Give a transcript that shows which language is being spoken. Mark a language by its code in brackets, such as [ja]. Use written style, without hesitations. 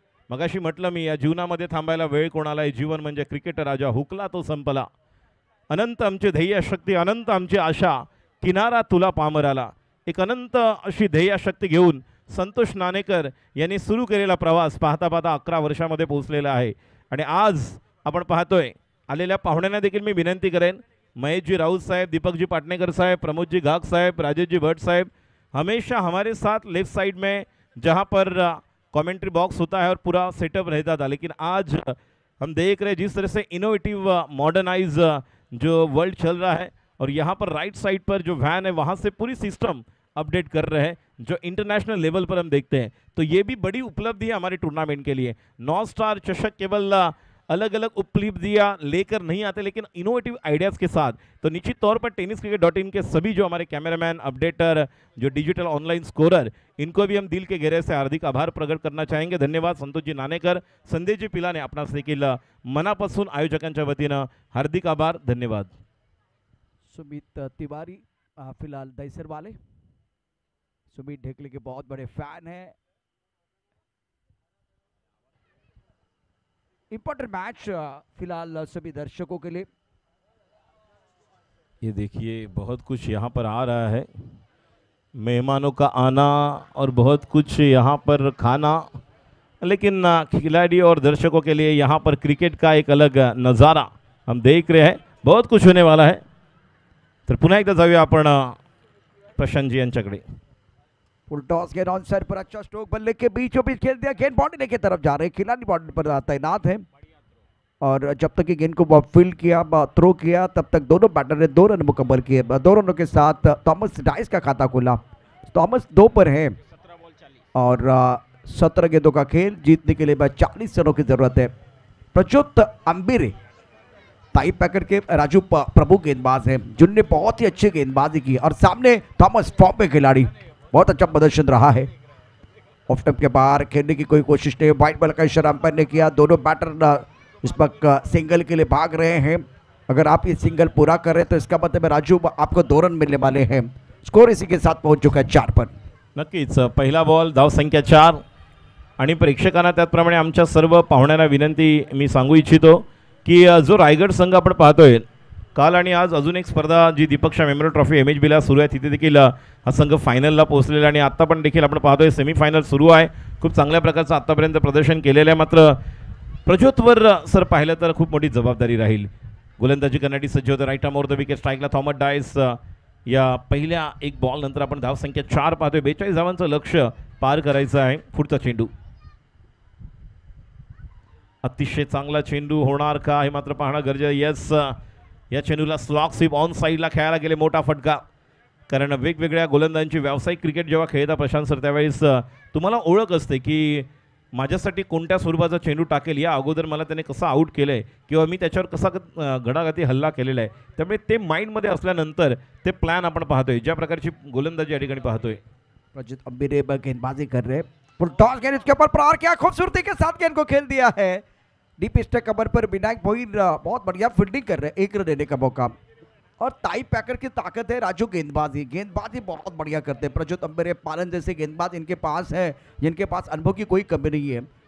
[mr] मगाशी म्हटलं मी, या जीवनामध्ये थांबायला वेळ कोणाला आहे, जीवन म्हणजे क्रिकेट राजा, हुकला तो संपला. अनंत आमची ध्येयशक्ती, अनंत आमची आशा, किनारा तुला पामराला. एक अनंत अशी ध्येयशक्ती घेऊन संतोष नाणेकर यांनी सुरू केलेला प्रवास पाहता पाहता 11 वर्षामध्ये पोहोचलेला आहे. आणि आज आपण पाहतोय आलेल्या पाहुण्यांना देखील मी विनंती करेन, [hi] महेशजी राऊत साहेब, दीपकजी पाटणेकर साहेब, प्रमोदजी घाग साहेब, राजेशजी भट्ट साहेब, हमेशा हमारे साथ लेफ्ट साइड में जहाँ पर कमेंट्री बॉक्स होता है और पूरा सेटअप रहता था, लेकिन आज हम देख रहे हैं जिस तरह से इनोवेटिव मॉडर्नाइज जो वर्ल्ड चल रहा है, और यहाँ पर राइट साइड पर जो वैन है वहाँ से पूरी सिस्टम अपडेट कर रहे हैं जो इंटरनेशनल लेवल पर हम देखते हैं. तो ये भी बड़ी उपलब्धि है हमारे टूर्नामेंट के लिए. 9 स्टार चषक केवल अलग अलग उपलब्धियां लेकर नहीं आते, लेकिन इनोवेटिव आइडियाज़ के साथ. तो निश्चित तौर पर tenniscricket.in के सभी जो हमारे कैमरामैन, अपडेटर, जो डिजिटल ऑनलाइन स्कोरर, इनको भी हम दिल के गहरे से हार्दिक आभार प्रकट करना चाहेंगे. [mr] धन्यवाद संतोषजी नाणेकर, संदेशजी पिलाने, आपणास देखील मनापासून आयोजकांच्या वतीनं हार्दिक आभार, धन्यवाद. [hi] सुमित तिवारी फिलहाल दहीसर वाले, सुमित ढेकले के बहुत बड़े फैन हैं. इंपॉर्टेंट मैच फिलहाल सभी दर्शकों के लिए. ये देखिए बहुत कुछ यहाँ पर आ रहा है, मेहमानों का आना और बहुत कुछ यहाँ पर खाना, लेकिन खिलाड़ी और दर्शकों के लिए यहाँ पर क्रिकेट का एक अलग नज़ारा हम देख रहे हैं. बहुत कुछ होने वाला है. [mr] तर पुन्हा एकदा जाऊया आपण प्रशांतजी यांच्याकडे. [hi] फुल टॉस गेंद ऑन साइड पर, अच्छा स्ट्रोक, बल्ले के बीचों बीच खेल दिया, गेंद बाउंड्री की तरफ जा रहे हैं, खिलाड़ी बाउंड्री पर तैनात है. और जब तक कि गेंद को फील्ड किया, थ्रो किया, तब तक दोनों बैटर ने 2 रन मुकम्मल किए. 2 रनों के साथ थॉमस डाइस का खाता खुला. थॉमस 2 पर है और 17 गेंदों का खेल जीतने के लिए 40 रनों की जरूरत है. प्रच्युत अंबिरे टाई पैकर के राजू प्रभु गेंदबाज हैं जिनने बहुत ही अच्छी गेंदबाजी की, और सामने थॉमस फॉर्म पे खिलाड़ी, बहुत अच्छा प्रदर्शन रहा है. ऑफ स्टंप के बाहर खेलने की कोई कोशिश नहीं, व्हाइट बॉल का इशारा अंपायर ने किया. दोनों बैटर इस वक्त सिंगल के लिए भाग रहे हैं. अगर आप ये सिंगल पूरा करें तो इसका मतलब है राजू आपको 2 रन मिलने वाले हैं. स्कोर इसी के साथ पहुंच चुका है 4 पर. [mr] नक्कीच पहिला बॉल, धाव संख्या 4. आणि प्रेक्षकांना त्याचप्रमाणे आमच्या सर्व पाहुण्यांना विनंती मी सांगू इच्छितो की जो रायगड संघ आपण पाहतोय, काल आणि आज अजून एक स्पर्धा जी दीपक शाह मेमोरियल ट्रॉफी MHBला सुरू आहे, तिथे देखील हा संघ फायनलला पोहोचलेला, आणि आत्ता पण देखील आपण पाहतोय सेमीफायनल सुरू आहे. खूप चांगल्या प्रकारचं आत्तापर्यंत प्रदर्शन केलेलं आहे. मात्र प्रज्योतवर सर पाहिलं तर खूप मोठी जबाबदारी राहील. गोलंदाजी करण्यासाठी सज्ज होतं. Right arm over the wicket, स्ट्राईकला Thomas Dias. या पहिल्या एक बॉल नंतर आपण धाव संख्या 4 पाहतोय. 42 धावांचं लक्ष्य पार करायचं आहे. पुढचा चेंडू, अतिशय चांगला चेंडू होणार का हे मात्र पाहणं गरजेचं. यस, या चेंडूला स्लॉग स्वीप ऑन साईडला खेळायला गेले, मोठा फटका. कारण वेगवेगळ्या गोलंदाजांची व्यावसायिक क्रिकेट जेव्हा खेळता प्रशांत सर, त्यावेळेस तुम्हाला ओळख असते की माझ्यासाठी कोणत्या स्वरूपाचा चेंडू टाकेल, या अगोदर मला त्याने कसं आऊट केलं आहे किंवा मी त्याच्यावर कसा घडाघाती हल्ला केलेला आहे. त्यामुळे ते माइंडमध्ये असल्यानंतर ते प्लॅन आपण पाहतोय, ज्या प्रकारची गोलंदाजी या ठिकाणी पाहतोय. [hi] प्रज्योत अंबिरे गेंदबाजी कर रहे हैं. फुल टॉस गेंद इसके ऊपर प्रहार किया, खूबसूरती के साथ गेंद को खेल दिया है. डीप स्टेक कवर पर विनायक भोईर बहुत बढ़िया फील्डिंग कर रहे हैं, 1 रन देने का मौका. और टाई पैकर की ताकत है. राजू गेंदबाजी बहुत बढ़िया करते हैं. प्रज्योत अंबिरे, पालन जैसे गेंदबाज इनके पास है, जिनके पास अनुभव की कोई कमी नहीं है.